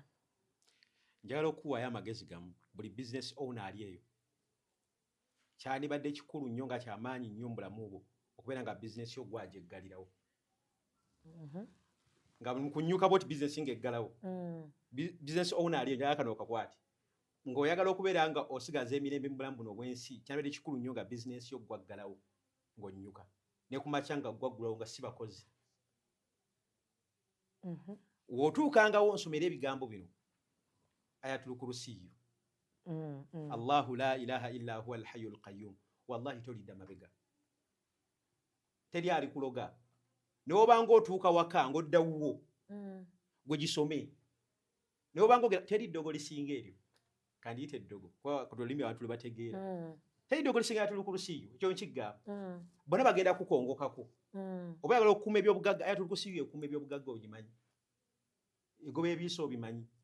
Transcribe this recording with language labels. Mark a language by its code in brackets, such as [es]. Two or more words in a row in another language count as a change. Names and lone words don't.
[lg] njagala okuwaayo amagezi gamu buli [en] business owner [lg] ali eyo kyandibadde kikulu nnyo nga kyamaanyi nnyo mu bulamu bwo okubeera nga bizinesi yo gwagyegalirawo nga kunyuka boti business ng'eggalawo [en] business owner [lg] ali njagala kano okakwati ng'oyagala okubeera nga osigaza emirembe mu bulamu buno obw'ensi kyandibadde kikulu nnyo nga bizinesi yo gwaggalawo ng'onnyuka ne kumakya nga gwaggulawo nga si bakozi w'otuukangawo nsomera ebigambo bino [ar] آية الكرسي الله لا إله إلا هو الحي القيوم [lg] wallahi tolidda mabega teri ali kuloga n'obanga otuuka waka ng'oddawuwo gwe gisome n'obanga teri ddogo lisinga eryo kandi yite ddogo ku lulimi abantu lwe bategeera teri ddogo lisinga [ar] آية الكرسي [lg] ekyo nkigamba bonna bagenda kukongokako oba yagala okukuuma ebyobugagga [ar] آية الكرسي [lg] ekuuma ebyobugagga obimanyi egoba ebiiso obimanyi